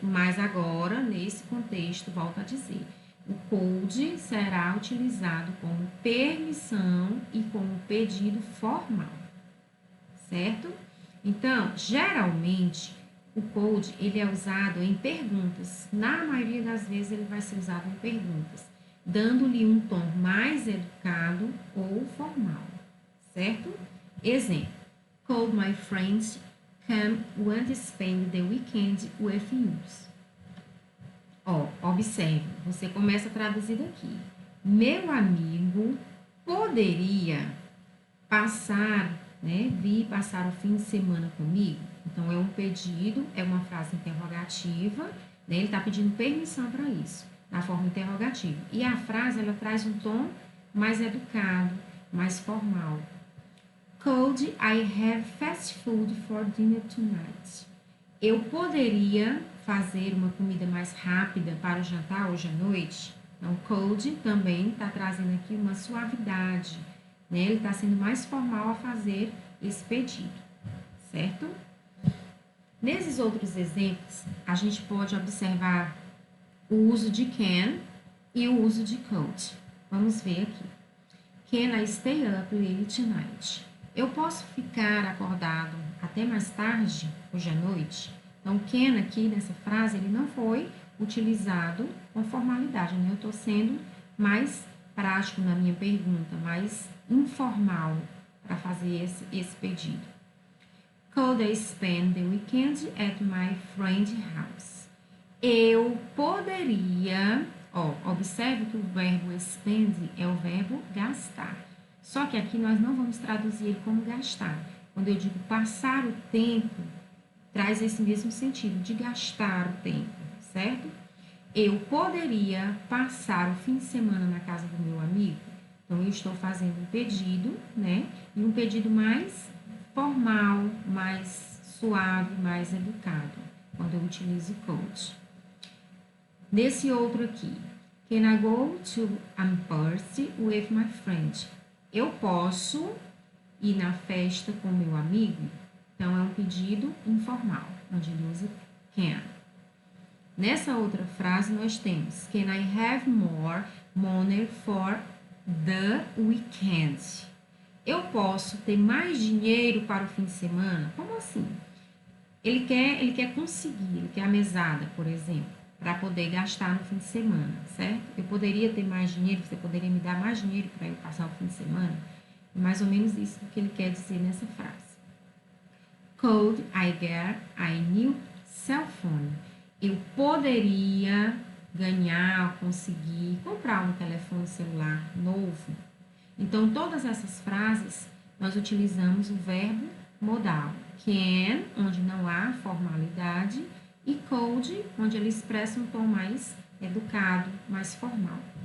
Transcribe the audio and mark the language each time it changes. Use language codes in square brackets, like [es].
[pt] Mas agora, nesse contexto, volto a dizer, o could será utilizado como permissão e como pedido formal, certo? Então, geralmente, o could, ele é usado em perguntas. Na maioria das vezes, ele vai ser usado em perguntas, dando-lhe um tom mais educado ou formal, certo? Exemplo, [en] could my friends come and spend the weekend with you? [pt] Ó, observe, você começa a traduzir daqui. Meu amigo poderia passar, né, vir passar o fim de semana comigo? Então, é um pedido, é uma frase interrogativa, né? Ele está pedindo permissão para isso, na forma interrogativa. E a frase, ela traz um tom mais educado, mais formal. [en] Could I have fast food for dinner tonight? [pt] Eu poderia fazer uma comida mais rápida para o jantar hoje à noite? Então, could também está trazendo aqui uma suavidade, né? Ele está sendo mais formal a fazer esse pedido, certo? Nesses outros exemplos, a gente pode observar o uso de can e o uso de could. Vamos ver aqui. [en] Can I stay up late tonight? [pt] Eu posso ficar acordado até mais tarde, hoje à noite? Então, can aqui nessa frase, ele não foi utilizado com formalidade, né? Eu estou sendo mais prático na minha pergunta, mais informal para fazer esse pedido. [en] Could I spend the weekend at my friend's house? [pt] Eu poderia, observe que o verbo spend é o verbo gastar. Só que aqui nós não vamos traduzir ele como gastar. Quando eu digo passar o tempo, traz esse mesmo sentido de gastar o tempo, certo? eu poderia passar o fim de semana na casa do meu amigo? Então, eu estou fazendo um pedido, né? E um pedido mais formal, mais suave, mais educado, quando eu utilizo could. Nesse outro aqui, [en] can I go to a party with my friend? [pt] Eu posso ir na festa com meu amigo? Então, é um pedido informal, onde ele usa can. Nessa outra frase, nós temos [en] can I have more money for the weekend? [pt] Eu posso ter mais dinheiro para o fim de semana? Como assim? Ele quer conseguir, ele quer a mesada, por exemplo, para poder gastar no fim de semana, certo? Eu poderia ter mais dinheiro, você poderia me dar mais dinheiro para eu passar o fim de semana? Mais ou menos isso que ele quer dizer nessa frase. [en] Could I get a new cell phone? [pt] Eu poderia ganhar, conseguir comprar um telefone celular novo. Então, todas essas frases, nós utilizamos o verbo modal. Can, onde não há formalidade, e could, onde ele expressa um tom mais educado, mais formal.